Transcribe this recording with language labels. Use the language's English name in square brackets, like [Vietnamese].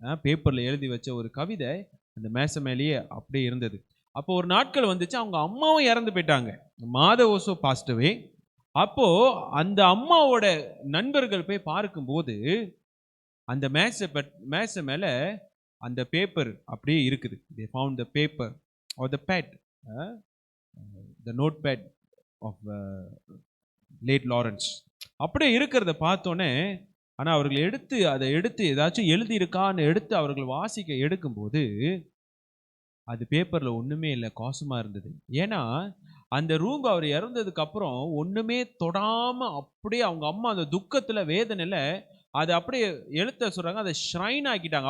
[Tamil] பேப்பரில் எழுதி வச்ச ஒரு கவிதை அந்த மேசை மேலேயே அப்படியே இருந்தது. அப்போ ஒரு நாட்கள் வந்துச்சு, அவங்க அம்மாவும் இறந்து போயிட்டாங்க. [English] Mother also passed away. [Tamil] அப்போ அந்த அம்மாவோட நண்பர்கள் போய் பார்க்கும்போது அந்த மேசை மேலே அந்த பேப்பர் அப்படியே இருக்குது. [English] they found the paper or the pad, the notepad of late Lawrence. [Tamil] அப்படியே இருக்கிறத பார்த்தோன்னே, ஆனால் அவர்கள் அதை எடுத்து ஏதாச்சும் எழுதியிருக்கான்னு எடுத்து அவர்கள் வாசிக்க எடுக்கும்போது அது பேப்பரில் ஒன்றுமே இல்லை, காசுமாக இருந்தது. ஏன்னா அந்த ரூம் அவர் இறந்ததுக்கு அப்புறம் ஒன்றுமே தொடாமல் அப்படியே அவங்க அம்மா அந்த துக்கத்தில் வேதனையில் அதை அப்படியே எழுத்த சொல்கிறாங்க, அதை ஷ்ரைன் ஆக்கிட்டாங்க.